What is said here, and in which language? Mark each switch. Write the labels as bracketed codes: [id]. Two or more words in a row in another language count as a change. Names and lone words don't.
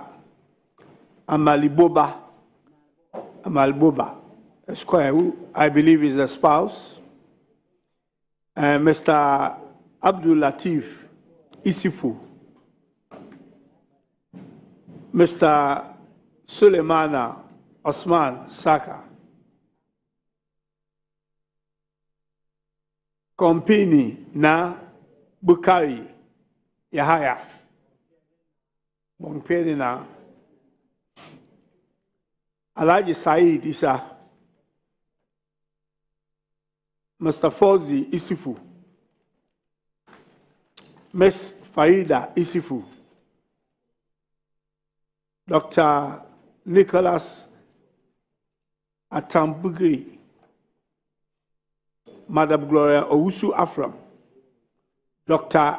[en] Amaliboba Esquire, who I believe is a spouse. Mr. Abdul Latif Isifu, Mr. Suleimana Osman Saka, Kompini Na Bukari Yahaya, Mompeni na Alaji Said Isa, Mr. Fauzi Isifu, Ms. Faida Isifu, Dr. Nicholas Atambugri, Madam Gloria Owusu Afram, Dr.